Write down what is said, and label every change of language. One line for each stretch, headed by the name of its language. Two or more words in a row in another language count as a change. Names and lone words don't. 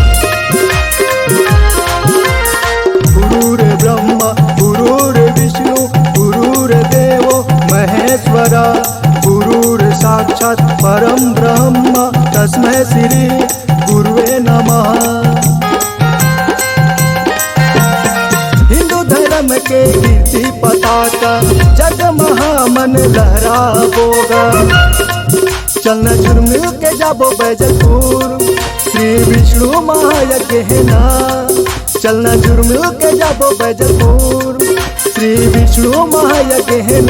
Sanskrit: गुरुर ब्रह्मा गुरुर विष्णु गुरुर देवो महेश्वरा, गुरुर साक्षात परम ब्रह्म तस्मै श्री गुरुवे नमः।
Chhattisgarhi: हिंदू धर्म के कीर्ति पताका, जग महामन लहरावोगा। चलना जुड़ मिल के जाबो बैजलपुर, श्री विष्णु महायज्ञ है ना। चलना जुड़ मिल के जाबो बैजलपुर, श्री विष्णु महायज्ञ है ना।